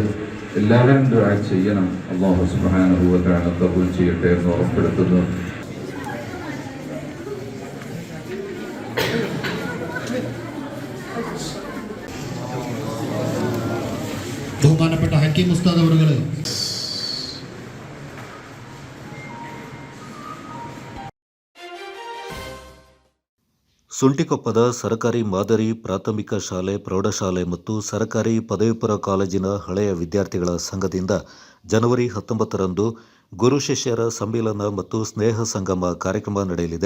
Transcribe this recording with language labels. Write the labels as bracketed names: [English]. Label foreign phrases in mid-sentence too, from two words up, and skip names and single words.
[Malayalam] എല്ലാവരും ദുആ ചെയ്യണം. [Arabic] الله سبحانه وتعالى [Malayalam] ഖബൂൽ ചെയ്യട്ടെ എന്ന് ഉറപ്പെടുത്തുന്നു. ബഹുമാനപ്പെട്ട ഹക്കീം ഉസ്താദ് അവറുകൾ [Kannada] ಸುಂಟಿಕೊಪ್ಪದ ಸರ್ಕಾರಿ ಮಾದರಿ ಪ್ರಾಥಮಿಕ ಶಾಲೆ, ಪ್ರೌಢಶಾಲೆ ಮತ್ತು ಸರ್ಕಾರಿ ಪದವಿ ಪೂರ್ವ ಕಾಲೇಜಿನ ಹಳೆಯ ವಿದ್ಯಾರ್ಥಿಗಳ ಸಂಘದಿಂದ ಜನವರಿ 19ರಂದು ಗುರು ಶಿಷ್ಯರ ಸಮ್ಮೇಳನ ಮತ್ತು ಸ್ನೇಹ ಸಂಗಮ ಕಾರ್ಯಕ್ರಮ ನಡೆಯಲಿದೆ.